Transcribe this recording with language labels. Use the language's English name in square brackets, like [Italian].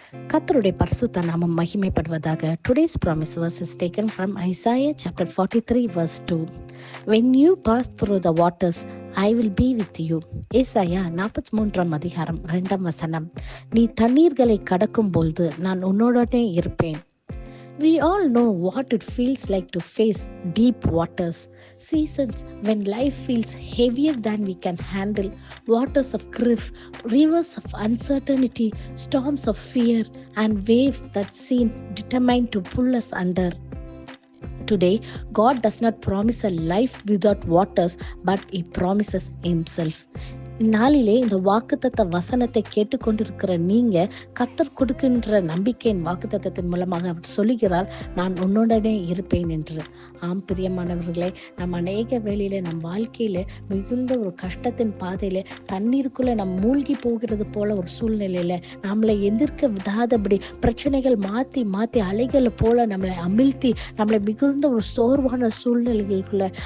[Tamil] கர்த்தருடைய பரிசுத்த நாமம் மகிமைப்படுவதாக. [English] Today's promise verse is taken from Isaiah chapter 43 verse 2. When you pass through the waters, I will be with you. [Tamil] ஏசாயா 43 அதிகாரம் 2 வசனம். நீ தண்ணீர்களை கடக்கும் பொழுது நான் உன்னோடனே இருப்பேன். [English] We all know what it feels like to face deep waters, seasons when life feels heavier than we can handle, waters of grief, rivers of uncertainty, storms of fear, and waves that seem determined to pull us under. Today, God does not promise a life without waters, but He promises Himself. [Tamil] இந்நாளிலே இந்த வாக்குத்தத்த வசனத்தை கேட்டுக்கொண்டிருக்கிற நீங்க கர்த்தர் கொடுக்கின்ற நம்பிக்கையின் வாக்குத்தத்தத்தின் மூலமாக அவர் சொல்லுகிறார், நான் உன்னுடனே இருப்பேன் என்று. ஆம் பிரியமானவர்களே, நம்ம அநேக வேளையில நம் வாழ்க்கையில மிகுந்த ஒரு கஷ்டத்தின் பாதையில தண்ணீருக்குள்ள நம் மூழ்கி போகிறது போல ஒரு சூழ்நிலையில நம்மளை எதிர்க்க விடாதபடி பிரச்சனைகள் மாத்தி மாத்தி அலைகளை போல நம்மளை அமிழ்த்தி நம்மளை மிகுந்த ஒரு சோர்வான சூழ்நிலைகளுக்குள்ள,